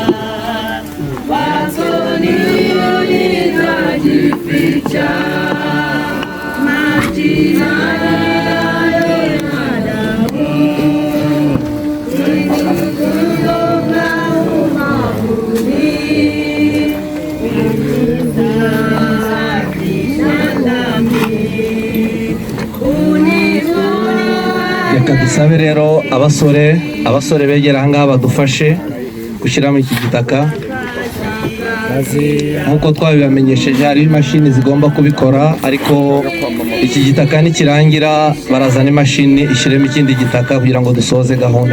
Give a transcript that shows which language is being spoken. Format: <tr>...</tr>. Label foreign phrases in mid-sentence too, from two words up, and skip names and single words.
<sw>wazoni nitajificha, majina yayo madamu, nikugonga ubavuni, unisafisha dhambi,</sw> <rw>Reka dusabe rero abasore begera aha ngaha badufashe gushyiramo iki gitaka, nk'uko twabibamenyesheje hariho imashini zigomba kubikora, ariko iki gitaka nikirangira barazana imashini ishyiremo ikindi gitaka kugira ngo dusoze gahunda.</rw>